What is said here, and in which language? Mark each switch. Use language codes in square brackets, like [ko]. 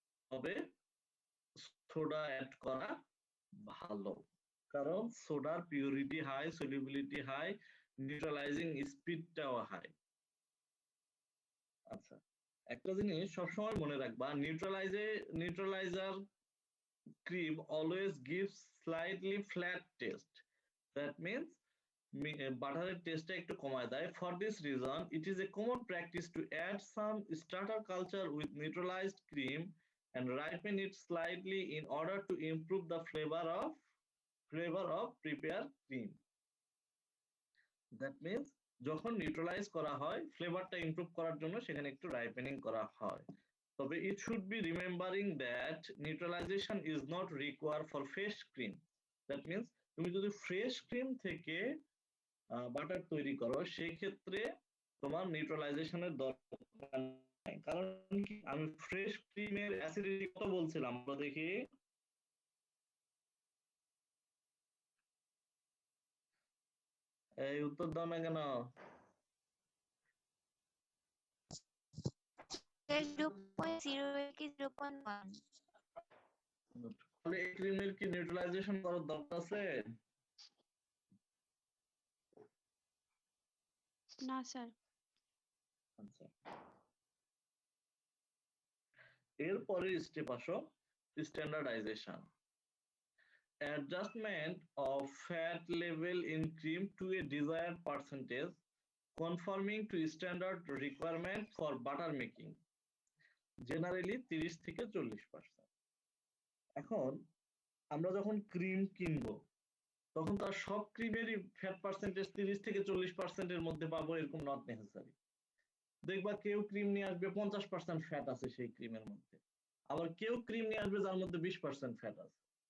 [bn] তবে soda add করা ভালো, কারণ সোডার purity high, solubility high, neutralising স্পিডটাও high. আচ্ছা, একটা জিনিস সবসময় মনে রাখবা, [en] Neutraliser cream always gives slightly flat taste. That means [bn] বাটারের টেস্টটা একটু কমায় দেয়। [en] For this reason, it is a common practice to add some starter culture with neutralized cream and ripen it slightly in order to improve the flavor of prepared cream. That means [bn] যখন neutralise করা হয়, ফ্লেভারটা improve করার জন্য সেখানে একটু ripening করা হয়। [en] তবে it should be remembering that neutralization is not required for fresh cream. That means [bn] তুমি যদি ফ্রেশ ক্রিম থেকে বাটার তৈরি করো, সেই ক্ষেত্রে তোমার নিউট্রালাইজেশনের দরকার নাই। কারণ কি, আমি ফ্রেশ ক্রিমের অ্যাসিডিটি কত বলছিলাম আমরা দেখি। এই উত্তর দাও না কেন? 0.0 কি 0.1? তাহলে এই ক্রিমের কি নিউট্রালাইজেশন করার দরকার আছে? না স্যার। আচ্ছা, এরপরে স্টেপ আসো standardisation. [en] Adjustment of fat level in cream to a desired percentage conforming to standard requirement for butter making, generally 30 থেকে 40%। [bn] এখন আমরা যখন ক্রিম কিনবো, তখন তার সব ক্রিমেরই ফ্যাট পার্সেন্টেজ 30 থেকে 40%-এর মধ্যে পাবো এরকম নট নেসেসারি। দেখবা কেউ ক্রিম নিয়ে আসবে 50% ফ্যাট আছে সেই ক্রিমের মধ্যে, আবার কেউ ক্রিম নিয়ে আসবে যার মধ্যে 20% ফ্যাট আছে।